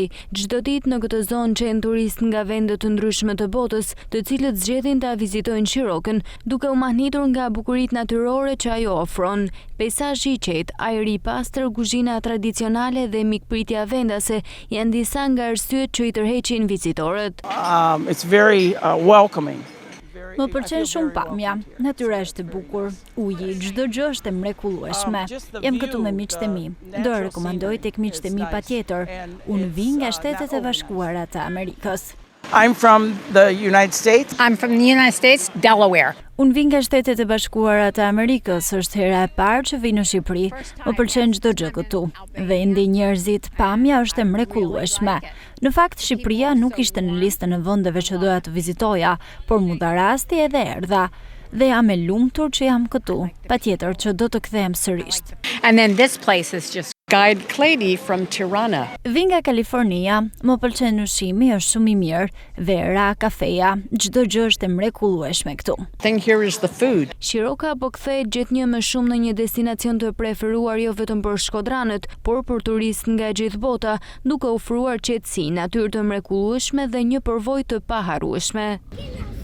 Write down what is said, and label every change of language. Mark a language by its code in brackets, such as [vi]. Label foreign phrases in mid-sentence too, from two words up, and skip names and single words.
[sq] Çdo ditë në këtë zonë çën turistë nga vende të ndryshme të botës, të cilët zgjedhin ta vizitojnë Shirokën, duke u mahnitur nga bukuritë natyrore që ajo ofron. Peizazhi i qetë, ajri i pastër, kuzhina tradicionale dhe mikpritja vendase janë disa nga arsyet që i tërheqin vizitorët. [en] It's very welcoming. [sq] Më pëlqen shumë pamja, natyra është e bukur, uji, çdo gjë është e mrekullueshme. Jam këtu me miqtë e mi. Do e rekomandoj tek miqtë e mi patjetër. Unë vi nga Shtetet e Bashkuara të Amerikës. [en] I'm from the United States. I'm from the United States, Delaware. [sq] Unë vi nga Shtetet e Bashkuara të Amerikës, është hera e parë që vi në Shqipëri. Më pëlqen çdo gjë këtu. Vendi, njerëzit, pamja është e mrekullueshme. Në fakt, Shqipëria nuk ishte në listën e vendeve që doja të vizitoja, por mu dha rasti edhe erdha. Dhe jam e lumtur që jam këtu. Patjetër që do të kthehem sërish. [en] And then this place is just Guide Kledi from Tirana. [sq] Vi nga Kalifornia, më pëlqen ushqimi, është shumë i mirë, vera, kafeja, çdo gjë është e mrekullueshme këtu. [en] Thing here is the food. [sq] Shiroka po kthehet gjithnjë më shumë në një destinacion të preferuar jo vetëm për shkodranët, por për turistë nga gjithë bota, duke ofruar qetësi, natyrë të mrekullueshme dhe një përvojë të paharrueshme.